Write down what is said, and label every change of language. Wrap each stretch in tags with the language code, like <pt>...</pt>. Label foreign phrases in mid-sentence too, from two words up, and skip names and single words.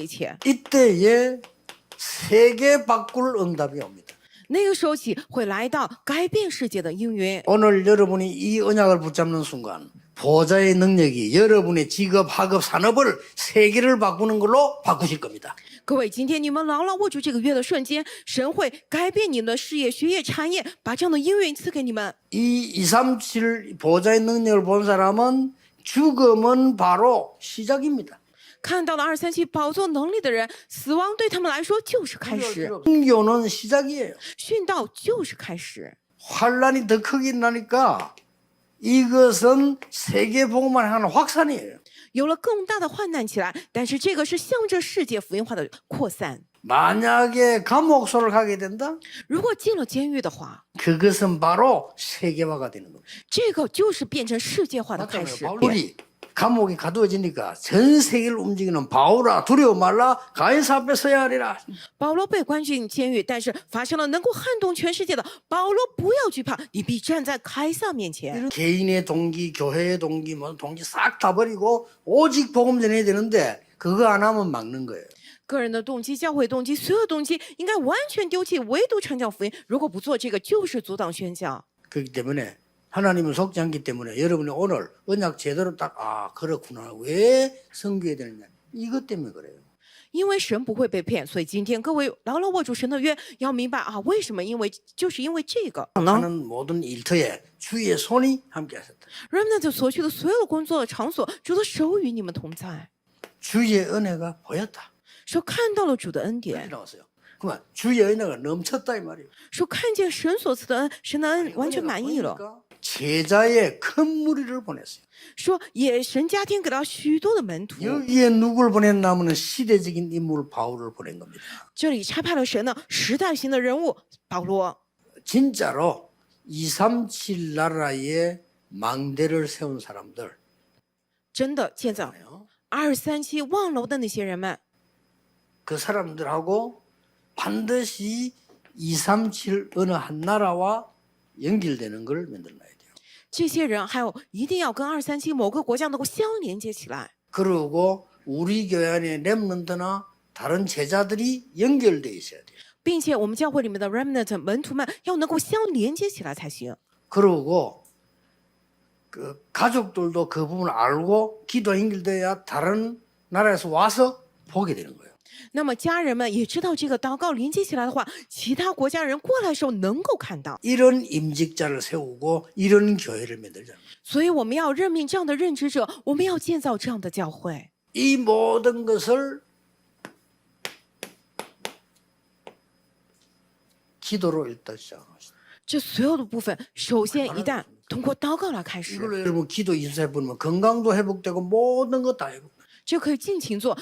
<ko>이때에 세계 바꿀 응답이 옵니다.</ko> <zh>那个时候起会来到改变世界的应允。</zh> <ko>오늘 여러분이 이 언약을 붙잡는 순간 보좌의 능력이 여러분의 직업, 학업, 산업을 세계를 바꾸는 걸로 바꾸실 겁니다.</ko> <zh>各位，今天你们牢牢握住这个约的瞬间，神会改变你们的事业、学业、产业，把这样的应允赐给你们。</zh> <ko>이 237 보좌의 능력을 본 사람은 죽음은 바로 시작입니다.</ko> <zh>看到了237宝座能力的人，死亡对他们来说就是开始，</zh> <ko>순교는 시작이에요.</ko> <zh>殉道就是开始。</zh> <ko>환란이 더 크게 나니까 이것은 세계 복음만 하는 확산이에요.</ko> <zh>有了更大的患难起来，但是这个是向着世界福音化的扩散。</zh> <ko>만약에 감옥소를 가게 된다?</ko> <zh>如果进了监狱的话，</zh> <ko>그것은 바로 세계화가 되는 겁니다.</ko> <zh>这个就是变成世界化的开始。</zh> <ko>바울이 감옥에 가두어지니까 전 세계를 움직이는 바울아 두려워 말라 가이사 앞에 서야 하리라.</ko> <zh>保罗被关进监狱，但是发生了能够撼动全世界的。保罗不要惧怕，你必站在凯撒面前。</zh> <ko>개인의 동기, 교회의 동기, 뭐 동기 싹 다 버리고 오직 복음 전해야 되는데 그거 안 하면 막는 거예요.</ko> <zh>个人的动机、教会动机、所有动机应该完全丢弃，唯独传教福音。如果不做这个，就是阻挡宣教。</zh> <ko>그렇기 때문에 하나님은 속지 않기 때문에 여러분이 오늘 언약 제대로 딱 그렇구나 왜 섬겨야 되느냐 이것 때문에 그래요.</ko> <zh>因为神不会被骗，所以今天各位牢牢握住神的约，要明白啊，为什么？就是因为这个。</zh> <ko>하는 모든 일터에 주의 손이 함께하셨다.</ko> <zh>Remnant 所去的所有工作的场所，主的手与你们同在。</zh> <ko>주의 은혜가 보였다.</ko> <zh>说看到了主的恩</zh> <ko>이렇게</ko> <zh>典，</zh> <ko>나왔어요. 그러면 주의 은혜가 넘쳤다 이 말이에요.</ko> <zh>说看见神所赐的恩，神的恩完全满意了。</zh> <ko>보니까 제자의 큰 무리를 보냈어요.</ko> <zh>说也神加添给了许多的门徒。</zh> <ko>여기에 누굴 보냈냐면 시대적인 인물 바울을 보낸 겁니다.</ko> <zh>这里差派了神呢时代型的人物保罗，</zh> <ko>진짜로 237 나라에 망대를 세운 사람들</ko> <zh>真的建造237望楼的那些人们，</zh> <ko>그 사람들하고 반드시 237 어느 한 나라와 연결되는 걸 만들어놔야 돼요.</ko> <zh>这些人还有一定要跟237某个国家能够相连接起来。</zh> <ko>그리고 우리 교회 안에 렘넌트나 다른 제자들이 연결돼 있어야 돼요.</ko> <zh>并且我们教会里面的 remnant 门徒们要能够相连接起来才行。</zh> <ko>그리고 그 가족들도 그 부분을 알고 기도 연결돼야 다른 나라에서 와서 보게 되는 거예요.</ko> <zh>那么家人们也知道这个祷告连接起来的话，其他国家人过来的时候能够看到。</zh> <ko>이런 임직자를 세우고 이런 교회를 만들잖아요.</ko> <zh>所以我们要任命这样的任职者，我们要建造这样的教会。</zh> <ko>이 모든 것을 기도로 일단 시작합니다.</ko> <zh>这所有的部分，首先一旦通过祷告来开始，</zh> <ko>이걸로 여러분 기도 인사해 보면 건강도 회복되고 모든 거 다 회복.</ko> <zh>这可以尽情做。</zh>